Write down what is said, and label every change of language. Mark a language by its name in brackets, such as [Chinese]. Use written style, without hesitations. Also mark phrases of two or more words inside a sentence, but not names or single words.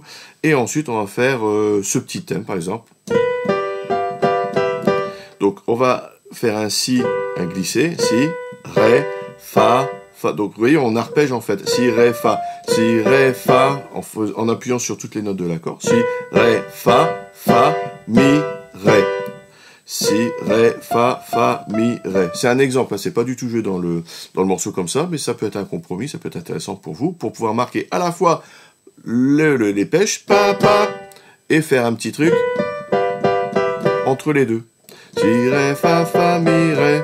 [French] Et ensuite, on va faire ce petit thème, par exemple. Donc, on va faire un Si, un glissé. Si, Ré, Fa, Fa. Donc, vous voyez, on arpège en fait. Si, Ré, Fa. Si, Ré, Fa. En appuyant sur toutes les notes de l'accord. Si, Ré, Fa, Fa, Mi, Ré. Si, Ré, Fa, Fa, Mi, Ré. C'est un exemple, hein, c'est pas du tout joué dans le morceau comme ça, mais ça peut être un compromis, ça peut être intéressant pour vous, pour pouvoir marquer à la fois les pêches, pa, pa, et faire un petit truc entre les deux. Si, Ré, Fa, Fa, Mi, Ré.